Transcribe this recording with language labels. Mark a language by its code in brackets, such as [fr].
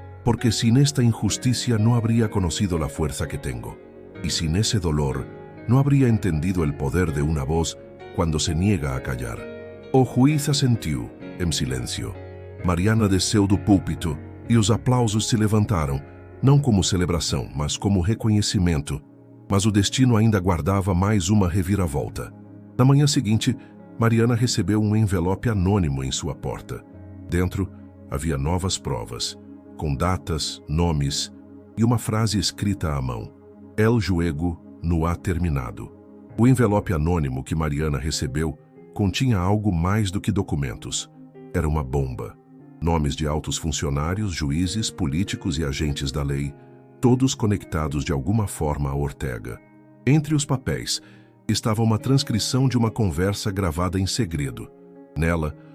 [es] Porque sin esta injusticia no habría conocido la fuerza que tengo. Y sin ese dolor, no habría entendido el poder de una voz cuando se niega a callar». [pt] O juiz assentiu, em silêncio. Mariana desceu do púlpito e os aplausos se levantaram, não como celebração, mas como reconhecimento. Mas o destino ainda guardava mais uma reviravolta. Na manhã seguinte, Mariana recebeu um envelope anônimo em sua porta. Dentro, havia novas provas, com datas, nomes e uma frase escrita à mão. [es] El juego no ha terminado. [pt] O envelope anônimo que Mariana recebeu continha algo mais do que documentos. Era uma bomba. Nomes de altos funcionários, juízes, políticos e agentes da lei, todos conectados de alguma forma a Ortega. Entre os papéis estava uma transcrição de uma conversa gravada em segredo. Nela,